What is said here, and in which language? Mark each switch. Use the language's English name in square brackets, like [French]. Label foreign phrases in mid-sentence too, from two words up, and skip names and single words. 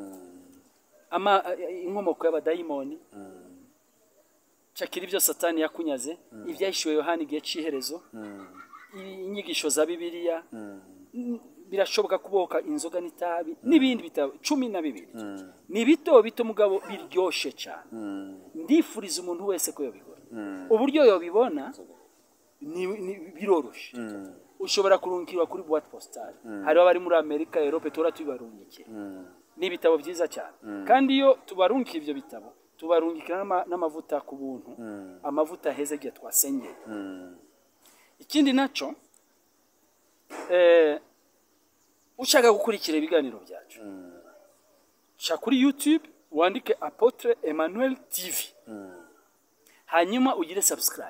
[Rundi] inkomoko y'abadayimoni cakira ibyo satani yakunyaze ibyahishuwe Yohana igihe ciherezo inyigisho za Bibiliya birashoboka kuboka inzoga n'itabi n'ibindi bitabo 12 ni bito mugabo biryoshe cyane ndifuriza umuntu wese ko yobikora uburyo yobibona ni biroroshe ushobora kurungikirwa kuri [French] boîte postale [Rundi] hari abari muri Amerika Europe tora tubarungikira ni bitabo byiza cyane kandi iyo tubarungikira ibyo bitabo tubarungikira n'amavuta ku buntu amavuta heze giye twasengeye ikindi naco ushaka gukurikira ibiganiro byacu sha kuri YouTube wandike Apotre Emmanuel TV hanyuma ugire subscribe